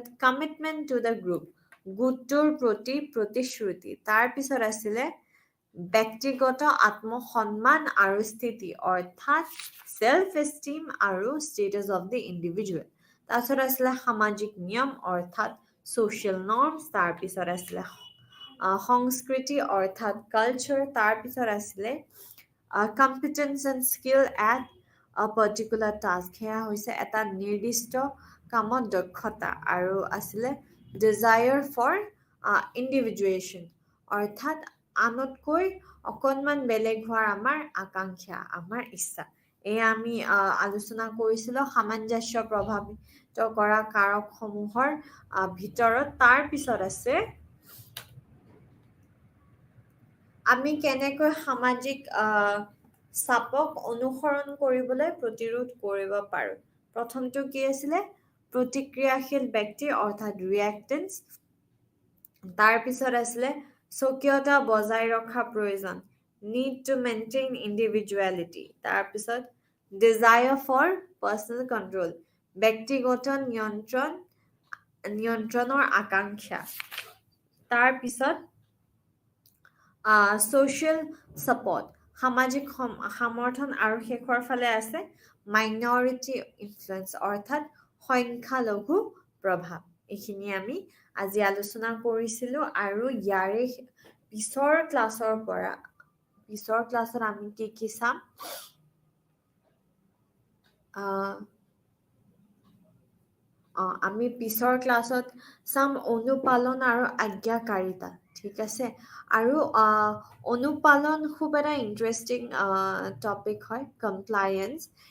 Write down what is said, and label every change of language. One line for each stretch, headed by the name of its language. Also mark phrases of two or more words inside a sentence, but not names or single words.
English: commitment to the group
Assamese: গোটটোৰ প্ৰতি প্ৰতিশ্ৰুতি তাৰ পিছত আছিলে ব্যক্তিগত আত্মসন্মান আৰু স্থিতি অৰ্থাৎ
English: self esteem
Assamese: আৰু ষ্টেটাস
English: of the individual
Assamese: তাৰপিছত আছিলে সামাজিক নিয়ম অৰ্থাৎ
English: social norms
Assamese: তাৰ পিছত আছিলে সংস্কৃতি অৰ্থাৎ কালচাৰ তাৰ পিছত আছিলে
English: competence and skill at a particular task
Assamese: সেয়া হৈছে এটা নিৰ্দিষ্ট কামত দক্ষতা আৰু আছিলে
English: desire for individuation
Assamese: অৰ্থাৎ আনতকৈ অকণমান বেলেগ হোৱাৰ আমাৰ আকাংক্ষা আমাৰ ইচ্ছা এই আমি আলোচনা কৰিছিলো সামঞ্জস্য প্ৰভাৱিত কৰা কাৰকসমূহৰ ভিতৰত তাৰ পিছত আছে আমি কেনেকৈ সামাজিক চাপক অনুসৰণ কৰিবলৈ প্ৰতিৰোধ কৰিব পাৰো প্ৰথমটো কি আছিলে প্ৰতিক্ৰিয়াশীল ব্যক্তি অৰ্থাৎ ৰিয়েক্টেন্স তাৰ পিছত আছিলে স্বকীয়তা বজাই ৰখা প্ৰয়োজন
English: need to maintain individuality
Assamese: তাৰ পিছত
English: desire for personal control
Assamese: ব্যক্তিগত নিয়ন্ত্ৰণৰ আকাংক্ষা তাৰ পিছত
English: social support
Assamese: সামাজিক সমৰ্থন আৰু শেষৰ ফালে আছে
English: minority influence
Assamese: অৰ্থাৎ সংখ্যালঘু প্ৰভাৱ এইখিনি আমি আজি আলোচনা কৰিছিলো আৰু ইয়াৰে পিছৰ ক্লাছত আমি কি চাম আমি পিছৰ ক্লাছত চাম অনুপালন আৰু আজ্ঞাকাৰিতা ঠিক আছে আৰু অনুপালন খুব এটা
English: interesting topic
Assamese: হয় কমপ্লায়েন্স